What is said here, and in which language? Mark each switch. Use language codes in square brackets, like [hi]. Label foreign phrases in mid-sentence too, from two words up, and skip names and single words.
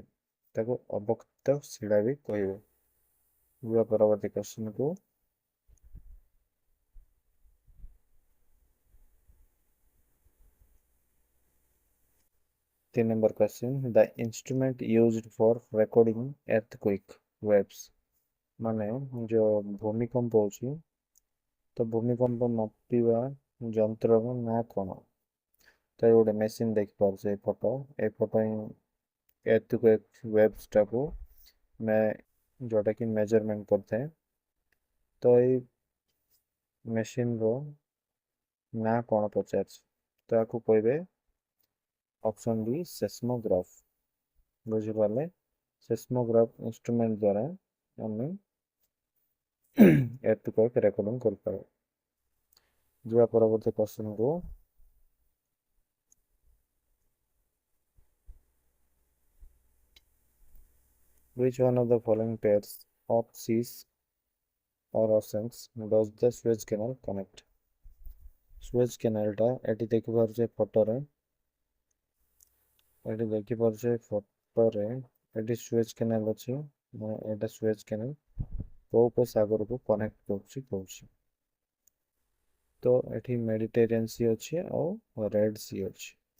[or] ତାକୁ ଅବକ୍ଷିପ୍ତ ଶିଳା ବି କହିବେ। ଯିବା ପରବର୍ତ୍ତୀ କ୍ୱେଶ୍ଚନକୁ। [en] 3 number question, the instrument used for recording earthquake waves [or] ମାନେ जो ଭୂମିକମ୍ପ ହେଉଛି ତ ଭୂମିକମ୍ପ ମାପିବା ଯନ୍ତ୍ରର ନାଁ କ'ଣ? ତ ଗୋଟେ ମେସିନ୍ ଦେଖିପାରୁছে ଏ ଫଟୋ ହିଁ [en] earthquake wavesଟାକୁ [or] ଯୋଉଟାକି ମେଜରମେଣ୍ଟ କରିଥାଏ। ତ ଏଇ ମେସିନ୍ର ନାଁ କ'ଣ ପଚାରିଛି? ତ ଆକୁ କହିବେ [en] option D seismograph. [or] ବୁଝିପାରିଲେ? [en] seismograph instrument [or] ଦ୍ୱାରା ଆମେ [en] earthquake recording [or] କରିପାରୁ। ଯିବା ପରବର୍ତ୍ତୀ କ୍ୱେଶ୍ଚନକୁ। [en] Which one of the following pairs of seas or oceans does the Suez Canal connect? [or] ସୁଏଜ୍ କେନାଲଟା ଏଠି ଦେଖିପାରୁଛେ ଫଟୋରେ। ଏଠି ସୁଏଜ୍ କେନାଲ ଅଛି। ଏଇଟା ସୁଏଜ୍ କେନାଲ କୋଉ ଉପସାଗରକୁ କନେକ୍ଟ କରୁଛି କହୁଛି। ତ ଏଠି ମେଡିଟେରିଆନ୍ ସି ଅଛି ଆଉ ରେଡ୍ ସି ଅଛି।